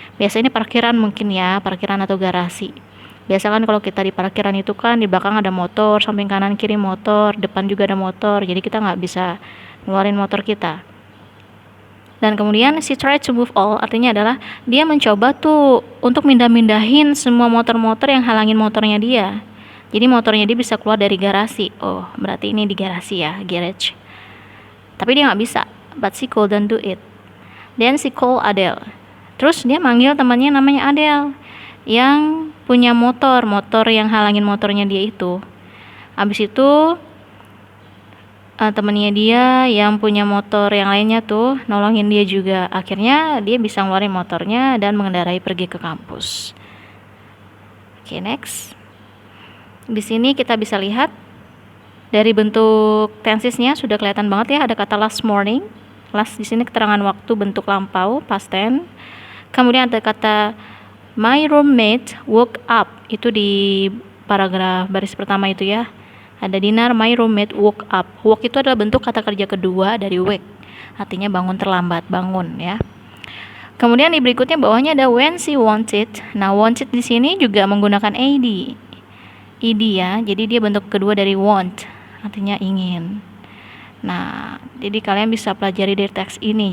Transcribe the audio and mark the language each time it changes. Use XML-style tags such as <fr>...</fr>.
<id>Biasanya ini parkiran mungkin ya, parkiran atau garasi. Biasa kan kalau kita di parkiran itu kan di belakang ada motor, samping kanan kiri motor, depan juga ada motor, jadi kita nggak bisa ngeluarin motor kita. Dan kemudian</id> <en>she tried to move all,</en> <id>artinya adalah dia mencoba tuh untuk mindahin semua motor-motor yang halangin motornya dia. Jadi motornya dia bisa keluar dari garasi. Oh, berarti ini di garasi ya, garage. Tapi dia nggak bisa,</id> <en>but she couldn't do it. Then she called Adele.</en> <id>Terus dia manggil temannya namanya Adele, yang punya motor yang halangin motornya dia itu. Habis itu temennya dia yang punya motor yang lainnya tuh nolongin dia juga. Akhirnya dia bisa ngeluarin motornya dan mengendarai pergi ke kampus. Oke, next. Di sini kita bisa lihat dari bentuk tensesnya sudah kelihatan banget ya, ada kata</id> <en>last morning.</en> <id>Last di sini keterangan waktu bentuk lampau, past tense. Kemudian ada kata</id> <en>my roommate woke up,</en> <id>itu di paragraf baris pertama itu ya. Ada Dinar,</id> <en>my roommate woke up.</en> <id>Woke itu adalah bentuk kata kerja kedua dari wake, artinya bangun terlambat, bangun ya. Kemudian di berikutnya bawahnya ada</id> <en>when she wanted.</en> <id>Nah, wanted di sini juga menggunakan ed ya. Jadi dia bentuk kedua dari want, artinya ingin. Nah, jadi kalian bisa pelajari dari teks ini.</id>